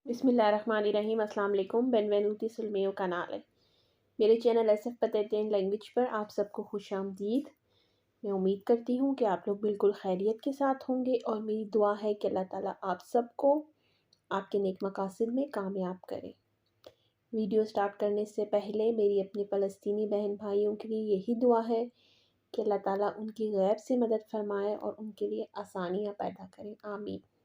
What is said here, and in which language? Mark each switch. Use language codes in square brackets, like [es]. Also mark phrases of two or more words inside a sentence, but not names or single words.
[ar] بسم الله الرحمن الرحيم السلام عليكم. [it] बेनवेनुती sul mio canale। [hi] मेरे चैनल एसएफ पतेतेन लैंग्वेज पर आप सबको खुशामदीद। मैं उम्मीद करती हूँ कि आप लोग बिल्कुल खैरियत के साथ होंगे और मेरी दुआ है कि अल्लाह ताला आप सबको आपके नेक मकासद में कामयाब करे। वीडियो स्टार्ट करने से पहले मेरी अपने फ़लस्तीनी बहन भाइयों के लिए यही दुआ है कि अल्लाह ताला उनकी गैब से मदद फरमाए और उनके लिए आसानियाँ पैदा करे, आमीन।